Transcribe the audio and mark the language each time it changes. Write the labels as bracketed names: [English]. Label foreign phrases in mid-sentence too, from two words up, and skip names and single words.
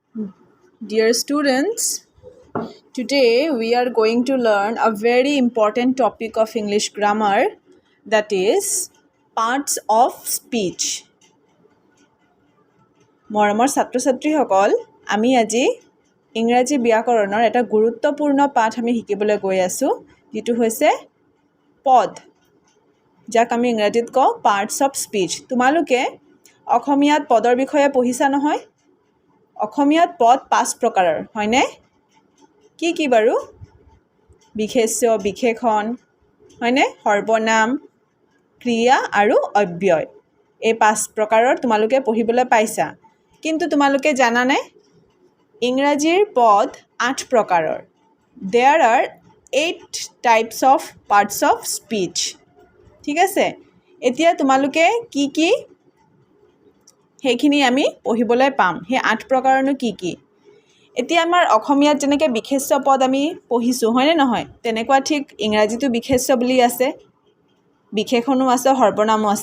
[English] Dear students, today we are going to learn a very important topic of English grammar, that is parts of speech. [Assamese] মৰমৰ ছাত্ৰ-ছাত্ৰীসকল, আমি আজি ইংৰাজী ব্যাকৰণৰ এটা গুৰুত্বপূৰ্ণ পাঠ আমি শিকিবলৈ গৈ আছো, যেটো হৈছে পদ, যাক আমি ইংৰাজীত কওঁ [English] parts of speech. [Assamese] তোমালোকে অসমীয়াত পদৰ বিষয়ে পঢ়িছা নহয়? অসমীয়াত পদ 5 প্ৰকাৰৰ, হয়নে? কি বাৰু? বিশেষ্য, বিশেষণ, হয়নে? সৰ্বনাম, ক্ৰিয়া আৰু অব্যয়। এই 5 প্ৰকাৰৰ তোমালোকে পঢ়িবলৈ পাইছা। কিন্তু তোমালোকে জানানে? ইংৰাজীৰ পদ 8 প্ৰকাৰৰ। [English] There are 8 types of parts of speech. [Assamese] ঠিক আছে? এতিয়া তোমালোকে কি সেইখিনি আমি পঢ়িবলৈ পাম। সেই 8 প্ৰকাৰনো কি? এতিয়া আমাৰ অসমীয়াত যেনেকৈ বিশেষ্য পদ আমি পঢ়িছোঁ, হয়নে নহয়? তেনেকুৱা ঠিক ইংৰাজীতো বিশেষ্য বুলি আছে, বিশেষণো আছে, সৰ্বনামো আছে।